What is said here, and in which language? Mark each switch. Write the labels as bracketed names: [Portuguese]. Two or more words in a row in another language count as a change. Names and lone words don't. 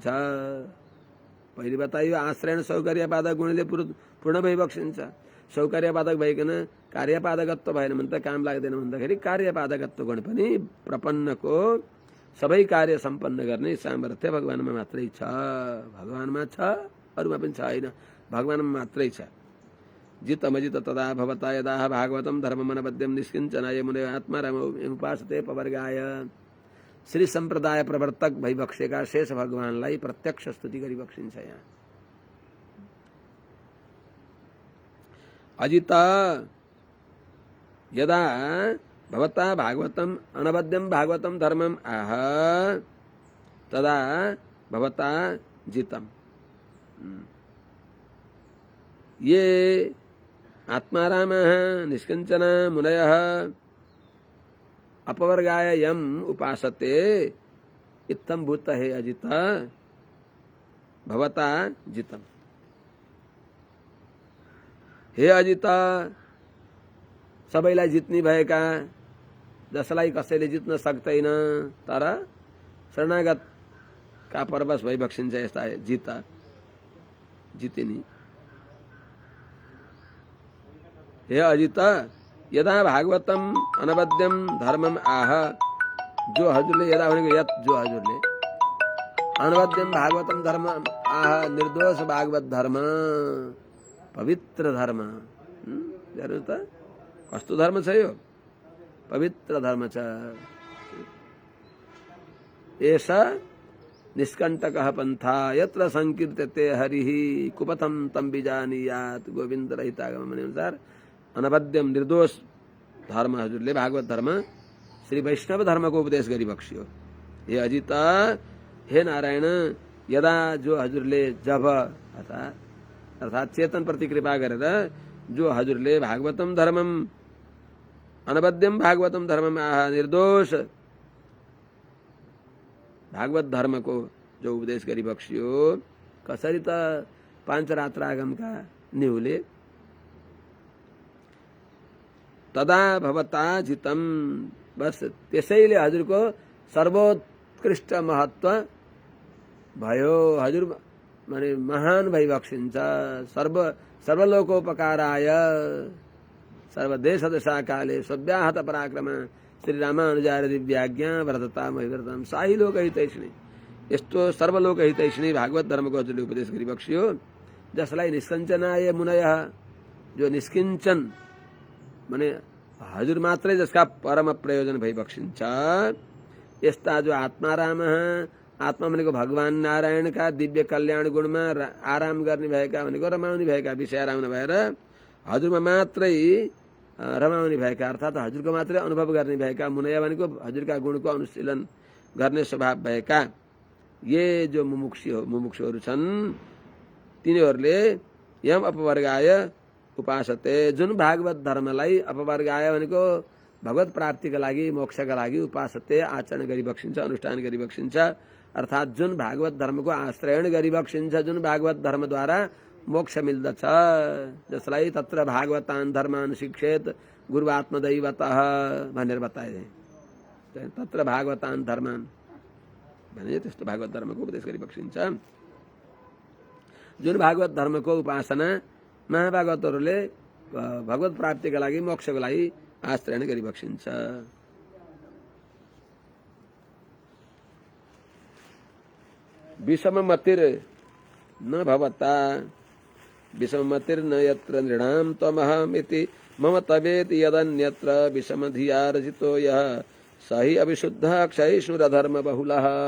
[Nepali] पहिले बताइयो आश्रयण सौकर्यपादक गुणले पूर्ण भइबक्सिन्छ। सौकर्यपादक भइकन कार्यपादकत्व भएन भने त काम लाग्दैन भन्दाखेरि कार्यपादकत्व गुण पनि प्रपन्नको सबै कार्य सम्पन्न गर्ने सामर्थ्य भगवानमा मात्रै छ। भगवानमा छ, अरूमा पनि छैन, भगवानमा मात्रै छ। [Sanskrit] जितमजित तदा भवता यदा भागवतम धर्ममनबद्ध्यम निष्किञ्चनाय मुने आत्माराम उपासते पवर्गाय। [Nepali] श्री सम्प्रदाय प्रवर्तक भइबक्सेका शेष भगवानलाई प्रत्यक्ष स्तुति गरिबक्सिन्छ। [Sanskrit] यहाँ अजित यदा भवता भागवतम अनबद्यम भागवतम धर्मम आह तदा भवता जितम। ये आत्मारामः निष्किञ्चना मुनयः अपवर्गाय यम उपासते इत्थं भूत हे अजित भवता जितम। [Nepali] हे अजित, सबैलाई जित्ने भएका, जसलाई कसैले जित्न सक्दैन तर शरणागतका परवश भइबक्सिन्छ यस्ता जितिनी। [Sanskrit] हे अजित, यदा भागवतम अनवद्यम धर्मम आह, [Nepali] जो हजुरले यदा भनेको यत जो हजुरले [Sanskrit] अनवद्यम भागवतम धर्म आह, [Nepali] निर्दोष भागवत धर्म पवित्र धर्म। हेर्नु त कस्तो धर्म छ यो, पवित्र धर्म छ। [Sanskrit] एषा निष्कण्टकः पन्था यत्र संकीर्त्यते हरिः कुपथं तं विजानीयात्। [Nepali] गोविन्द रहितागम भने अनुसार अनवद्यम निर्दोष धर्म हजुरले भागवत धर्म श्री वैष्णव धर्म को उपदेश गरी बक्सियो। हे अजित, हे नारायण, यदा जो हजुरले जब अर्थात चेतन प्रति कृपा गरेर जो हजुरले [Sanskrit] भागवतम धर्मम अनवद्यम भागवतम धर्मम आह, [Nepali] निर्दोष भागवत धर्म को जो उपदेश गरी बक्सियो, कसरी त पांच रात्रागमका निहुले। [Sanskrit] तदा भवता जितम, [Nepali] बस त्यसैले हजुरको सर्वोत्कृष्ट महत्व भयो। हजुर माने महान भइबक्सिन्छ। [Sanskrit] सर्वलोकोपकाराय सर्वदेश दशाकाले सव्याहत पराक्रम श्री रामानुजार्य दिव्याज्ञा व्रतता महिव्रतम साही लोक हितैषिणी। [Nepali] यस्तो सर्वलोक हितैषिणी भागवत धर्मको हजुरले उपदेश गरी बक्सियो, जसलाई [Sanskrit] निष्कञ्चनाय मुनय, [Nepali] जो निष्किञ्चन माने हजुर मात्रै जसका परम प्रयोजन भइबक्सिन्छ। यस्ता जो आत्माराम, आत्मा भनेको भगवान नारायणका दिव्य कल्याण गुणमा आराम गर्ने भएका भनेको रमाउने भएका, विषय आराम नभएर हजुरमा मात्रै रमाउने भएका अर्थात हजुरको मात्रै अनुभव गर्ने भएका, मुनय भनेको हजुरका गुणको अनुशीलन गर्ने स्वभाव भएका ये जो मुमुक्षुहरू छन्, तिनीहरूले [Sanskrit] यम अपवर्गाय उपासते, [Nepali] जुन भागवत धर्मलाई अपवर्गाय भनेको भगवत प्राप्तिका लागि मोक्षका लागि उपासते आचरण गरी बक्सिन्छ, अनुष्ठान गरी बक्सिन्छ। अर्थात जुन भागवत धर्मको आश्रयण गरी बक्सिन्छ, जुन भागवत धर्मद्वारा मोक्ष मिल्दछ, जसलाई [Sanskrit] तत्र भागवतान धर्मान शिक्षेत गुरु आत्मदैवतः [Nepali] भनेर बताए। [Sanskrit] तत्र भागवतान धर्मान [Nepali] भने त्यस्तो भागवत धर्मको उपदेश गरी बक्सिन्छ। जुन भागवत धर्मको उपासना महाभागवतहरूले भगवत प्राप्तिका लागि मोक्षको लागि आश्रयण गरी बक्सिन्छ। [Sanskrit] विषममतिर न भवता विषममतिर न यत्र नृणां त्वमहमिति मम तवेति यदन्यत्र विषमधिया रचितो यः स हि अविशुद्धः क्षयिष्णुरधर्म बहुलः।